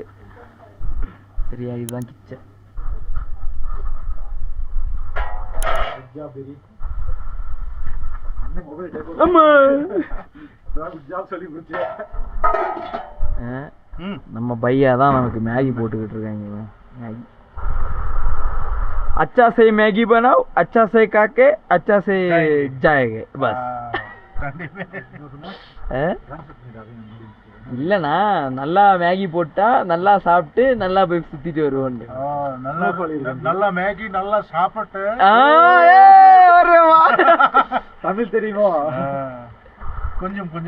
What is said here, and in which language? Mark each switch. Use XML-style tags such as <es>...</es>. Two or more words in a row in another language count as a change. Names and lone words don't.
<ta>சரியா, இதுதான் கிச்சன். நம்ம பையா தான் நமக்கு மேகி போட்டுக்கிட்டு இருக்காங்க.</ta> <hi>मैगी अच्छा से मैगी बनाओ, अच्छा से काके अच्छा से जाएगा बस.</hi> <ta>இல்லண்ணா, நல்லா மேகி போட்டா நல்லா சாப்பிட்டு நல்லா போய் சுத்திட்டு வருவோம். நல்லா மேகி நல்லா சாப்பிட்டு தமிழ் தெரியுமோ? கொஞ்சம் கொஞ்சம்</ta>